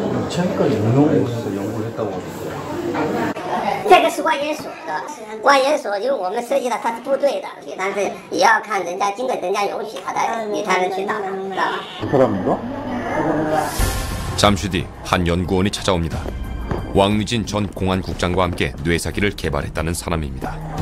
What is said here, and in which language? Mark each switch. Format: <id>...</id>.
<ko>최근까지 응용에서 연구를 했다고 하던데.</ko> <zh>这个是万元所的，万元所就是我们涉及到他是部队的，但是也要看人家经过人家允许，你才能去打，知道吧？</zh> <ko>그 사람인가? 잠시 뒤 한 연구원이 찾아옵니다. 왕리진 전 공안국장과 함께 뇌사기를 개발했다는 사람입니다.</ko>